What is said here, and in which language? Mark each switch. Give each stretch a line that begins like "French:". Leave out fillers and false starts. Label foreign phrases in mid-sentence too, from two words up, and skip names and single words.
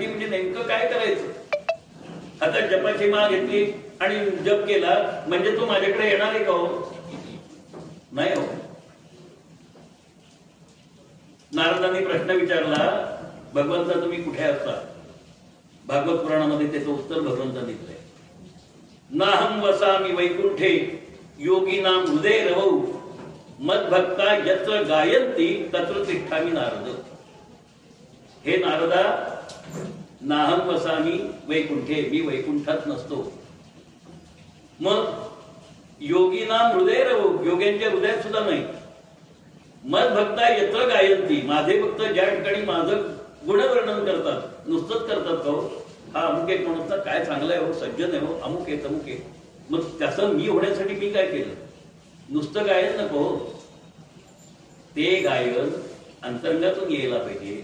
Marathi: म्हणजे नेमकं काय करायचं? आता जपाची माळ घेतली आणि जप केला म्हणजे तो माझ्याकडे येणार आहे का? हो नाही. हो. नारदांनी प्रश्न विचारला, भगवंता तुम्ही कुठे असता? भागवत पुराणामध्ये त्याचं उत्तर भगवंतांनी दिलंय.
Sanskrit: नाहम वसामी वैकुंठे योगीनाम हृदय रवौ मद्भक्ता यत्र गायन्ति तत्र तिष्ठामि नारद. हे नारदा, नाहम वसामी वैकुंठे,
Marathi: मी वैकुंठात नसतो. मग
Sanskrit: योगीनाम हृदय रवौ,
Marathi: योग्यांच्या हृदयात सुद्धा नाही.
Sanskrit: मद्भक्ता यत्र गायन्ति,
Marathi: माझे भक्त ज्या ठिकाणी माझं गुणवर्णन करतात, नुसतंच करतात का? हा अमुक एक म्हणतात, काय चांगलं आहे हो, सज्जन आहे हो, अमुक आहे तमुक आहे. मग त्याचं मी होण्यासाठी मी काय केलं? नुसतं गायन नको. ते गायन अंतरंगातून यायला पाहिजे.